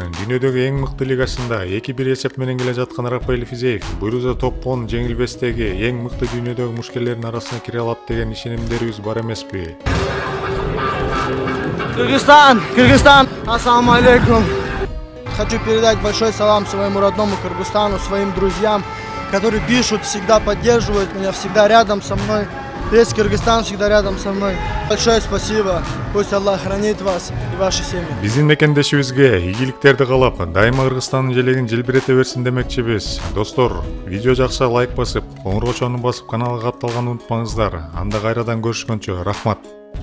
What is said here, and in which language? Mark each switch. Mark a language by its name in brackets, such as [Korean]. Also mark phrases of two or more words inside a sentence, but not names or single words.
[Kyrgyz] Дүйнөдөгү эң мыкты лигасында 2-1 эсеп менен келе жаткан Рафаэль Физеев буйруза топ 10 жеңилбестеги эң мыкты дүйнөдөгү мушкерлердин арасына кире алат деген ишенимдерибиз бар эмеспи? [Arabic] Кыргызстан, السلام عليكم. [Russian] Хочу передать большой салам своему родному Кыргызстану, своим друзьям, которые пишут, всегда поддерживают меня, всегда рядом со мной. Весь Кыргызстан всегда рядом со мной. Большое спасибо. Пусть Аллах хранит вас и ваши семьи. [Kyrgyz] Биздин мекендешибизге ийгиликтерди каалап, дайыма Кыргызстандын желегин желбирете берсин демекчибиз. Достор, видео жакса лайк басып, коңгуроо чону басып каналга катталганды унутпаңыздар. Анда кайрадан көрүшкөнчө, рахмат.